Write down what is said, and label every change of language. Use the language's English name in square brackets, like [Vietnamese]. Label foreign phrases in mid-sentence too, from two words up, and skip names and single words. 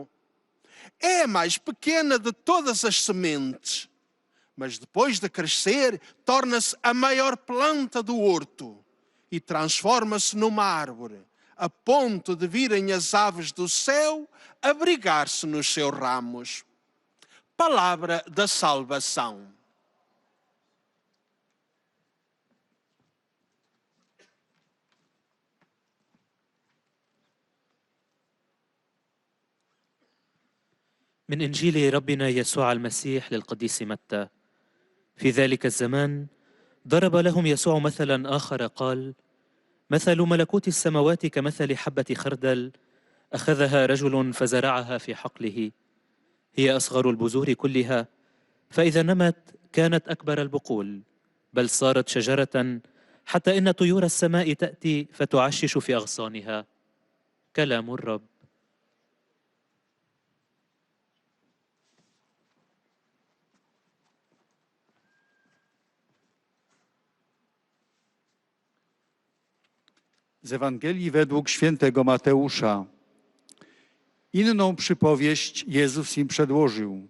[Portuguese] É a mais pequena de todas as sementes, mas depois de crescer, torna-se a maior planta do horto e transforma-se numa árvore, a ponto de virem as aves do céu abrigar-se nos seus ramos. Palavra da salvação. [Arabic] من إنجيل ربنا يسوع المسيح للقديس متى. في ذلك الزمان ضرب لهم يسوع مثلا آخر قال: مثل ملكوت السماوات كمثل حبة خردل أخذها رجل فزرعها في حقله. هي أصغر البذور كلها، فإذا نمت كانت أكبر البقول، بل صارت شجرة حتى إن طيور السماء تأتي فتعشش في أغصانها. كلام الرب. [Polish] Z Ewangelii według świętego Mateusza. Inną przypowieść Jezus im przedłożył.